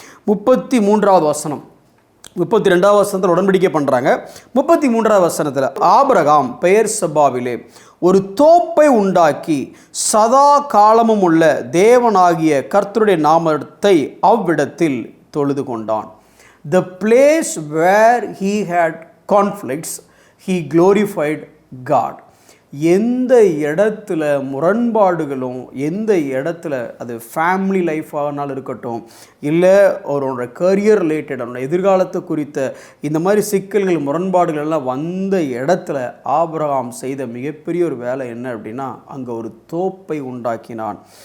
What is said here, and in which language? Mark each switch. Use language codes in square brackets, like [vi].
[ta] 33வது வசனம், 32வது வசனத்தில் உடன்படிக்கை பண்ணுறாங்க. 33வது வசனத்தில் ஆபிரகாம் பெயர் சபாவிலே ஒரு தோப்பை உண்டாக்கி சதா காலமும் உள்ள தேவனாகிய கர்த்தருடைய நாமத்தை அவ்விடத்தில் தொழுது கொண்டான். [en] The place where he had conflicts, he glorified God. [ta] எந்த இடத்துல முரண்பாடுகளும், எந்த இடத்துல அது ஃபேமிலி லைஃபானாலும் இருக்கட்டும், இல்லை அவரோட கரியர் ரிலேட்டட், அவனோட எதிர்காலத்தை குறித்த இந்த மாதிரி சிக்கல்கள் முரண்பாடுகள் எல்லாம் வந்த இடத்துல ஆபிரகாம் செய்த மிகப்பெரிய ஒரு வேலை என்ன அப்படின்னா, அங்கே ஒரு தோப்பை உண்டாக்கினான்.